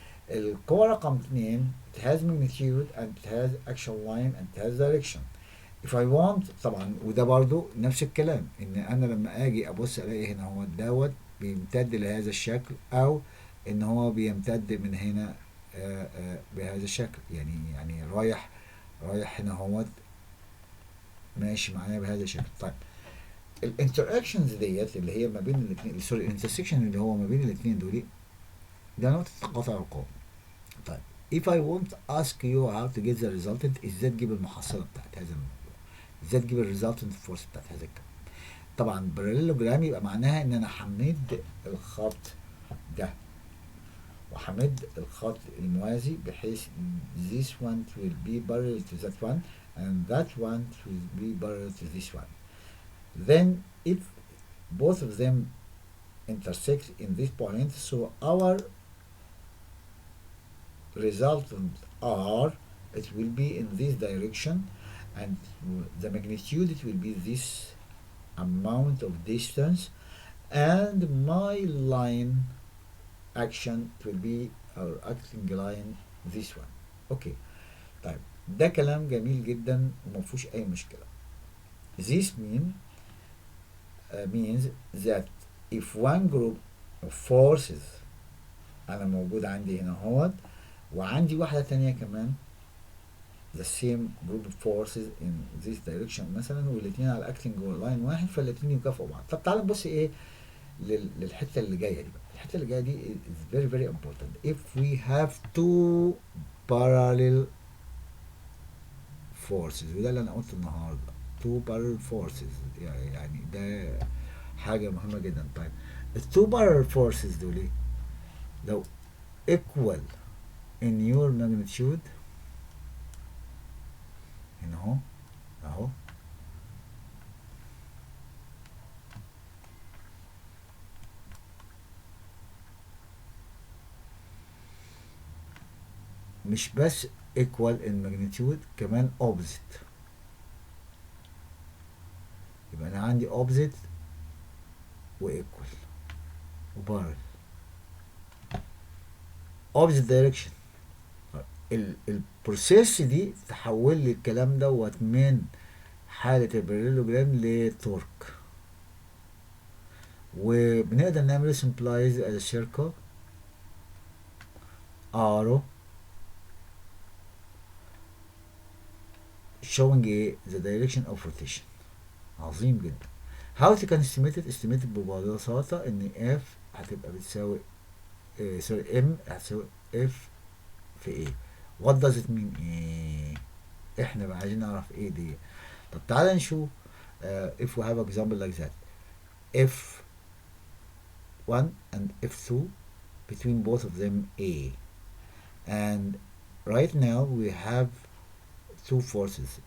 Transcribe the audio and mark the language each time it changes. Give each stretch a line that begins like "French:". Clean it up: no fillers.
Arabic: القوة رقم 2
English: it has magnitude and it has action line and it has direction. if I want
Arabic: طبعا وده برضو نفس الكلام، ان انا لما اجي ابص الاقي هنا هو دوت بيمتد لهذا الشكل او ان هو بيمتد من هنا بهذا الشكل، يعني رايح هنا هو ماشي معايا بهذا الشكل. طيب الانتراكشنز ديت اللي هي ما بين الاثنين، سوري الانترسكشن اللي هو ما بين الاثنين دول، ده نقطة تقاطع القوى. طيب
English: if I want to ask you how to get the resultant،
Arabic: ازاي تجيب المحصلة بتاعت هذا الموضوع، ازاي تجيب الريزلتنت فورس بتاعت هذا الكلام.
English: طبعا parallelogram
Arabic: يبقى معناها ان انا همد الخط ده وهمد الخط الموازي بحيث
English: this one will be parallel to that one and that one will be parallel to this one. Then if both of them intersect in this point, so our resultant R it will be in this direction and the magnitude it will be this amount of distance and my line action it will be our acting line this one.
Arabic: اوكي طيب ده كلام جميل جدا ومفيهوش اي مشكلة.
English: This means that if one group of forces
Arabic: انا موجود عندي هنا اهوت وعندي واحدة تانية كمان
English: the same group of forces in this direction
Arabic: مثلا والاتنين على
English: acting line
Arabic: واحد، فالاتنين يكافئوا بعض. طب تعالى نبص ايه للحتة اللي جاية دي بقى. الحتة اللي جاية دي
English: is very very important. If we have two parallel forces،
Arabic: وده اللي انا قلته النهارده
English: two parallel forces،
Arabic: يعني ده حاجة مهمة جدا. طيب التو parallel forces دول لو
English: equal in your magnitude
Arabic: هنا اهو مش بس
English: equal in magnitude
Arabic: كمان opposite، يبقى انا عندي opposite و equal و parallel opposite direction. البروسيس دي تحول لي الكلام دوت من حالة الباراليلوجرام لتورك، وبنقدر نعمل سمبلايز
English: as a circle arrow showing the direction of rotation.
Arabic: عظيم جدا.
English: how to can estimate
Arabic: ببساطة ان f هتبقى بتساوي سوري m هتساوي f في a.
English: what does it mean
Arabic: احنا بقى عايزين نعرف ايه دي. طب تعالى نشوف
English: if we have example like that f1 and f2 between both of them a and right now we have two forces.